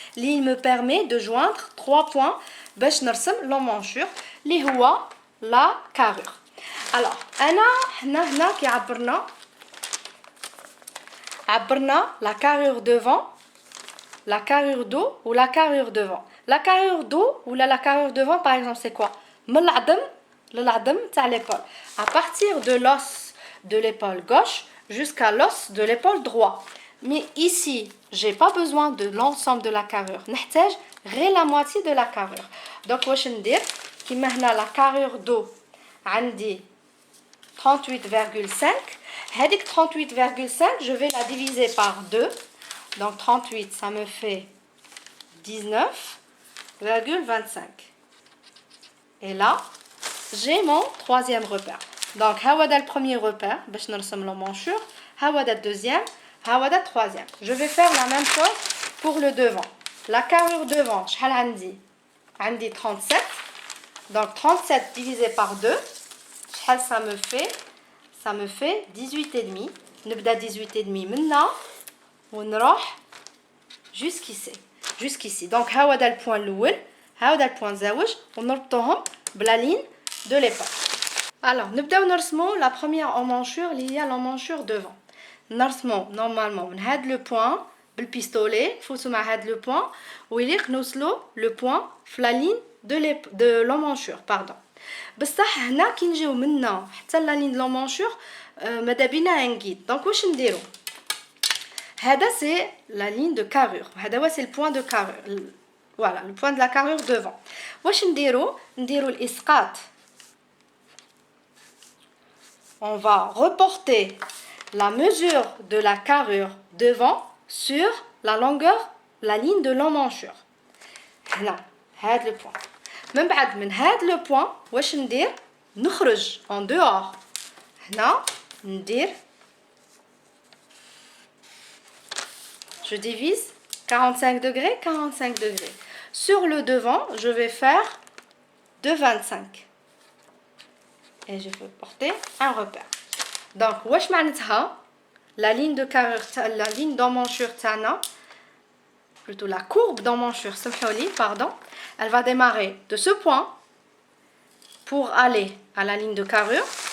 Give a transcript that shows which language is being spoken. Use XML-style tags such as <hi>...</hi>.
<fr>Il me permet de joindre 3 points</fr> <ar>باش نرسم</ar> <fr>l'emmanchure</fr> <ar>اللي هو</ar> <fr>la carrure. Alors,</fr> <ar>هنا كي عبرنا</ar> <fr>la carrure devant, la carrure dos ou la carrure devant. La carrure dos ou la carrure devant, par exemple, c'est quoi?</fr> <ar>من العظم تاع</ar> <fr>l'épaule. À partir de l'os de l'épaule gauche jusqu'à l'os de l'épaule droit. Mais ici, j'ai pas besoin de l'ensemble de la carrure.</fr> <ar>نحتاج غير</ar> <fr>la moitié de la carrure.</fr> <ar>Donc, واش ندير؟ كيما هنا</ar> <fr>la carrure dos</fr> <ar>عندي 38,5. هذيك</ar> <fr>38,5, je vais la diviser par 2. Donc 38, ça me fait 19,25. Et là, j'ai mon troisième repère. Donc,</fr> <ar>هذا</ar> <fr>le premier repère,</fr> <ar>باش نرسم</ar> <fr>l'emmanchure.</fr> <ar>هذا</ar> <fr>le deuxième,</fr> <ar>هذا</ar> <fr>le troisième. Je vais faire la même chose pour le devant. La carrure devant,</fr> <ar>شحال عندي؟ عندي</ar> <fr>37. Donc 37 divisé par 2,</fr> <ar>شحال</ar> <fr>ça me fait? Ça me fait 18,5.</fr> <ar>نبدا 18,5 منا ونروح jusqu'ici.</ar> <fr>Donc</fr> <ar>هذا</ar> <fr>le point</fr> <ar>الاول، هذا</ar> <fr>le point</fr> <ar>زاوج ونربطوهم بلا</ar> <fr>ligne de l'épaule. Alors,</fr> <ar>نبداو نرسمو</ar> <fr>la première emmanchure</fr> <ar>اللي هي</ar> <fr>l'emmanchure devant.</fr> <ar>نرسمو</ar> <fr>normalement</fr> <ar>من هذا le point بالبيستولي، نفوتو مع هذا le point ويليق نوصلو le point في</ar> <fr>la ligne de l'emmanchure, pardon.</fr> <ar>بصح هنا كي نجيو منا حتى لا ligne de l'emmanchure ماذا بينا نقيد. دونك واش نديرو؟ هذا</ar> <fr>c'est la ligne de carrure.</fr> <ar>هذا هو</ar> <fr>c'est le point de carrure. Voilà, le point de la carrure devant.</fr> <ar>واش نديرو الاسقاط.</ar> <fr>On va reporter la mesure de la carrure devant sur la longueur, la ligne de l'emmanchure.</fr> <ar>هنا هذا le point. من بعد من هذا le point واش ندير؟ نخرج</ar> <fr>en dehors.</fr> <ar>هنا ندير</ar> <fr>je divise 45 degrés, 45 degrés. Sur le devant, je vais faire 2,25. Et je vais porter un repère. Donc,</fr> <ar>واش معناتها</ar> <fr>la ligne de carrure, la ligne d'emmanchure</fr> <ar>تاعنا,</ar> <fr>plutôt la courbe d'emmanchure, pardon, elle va démarrer de ce point pour aller à la ligne de carrure.</fr>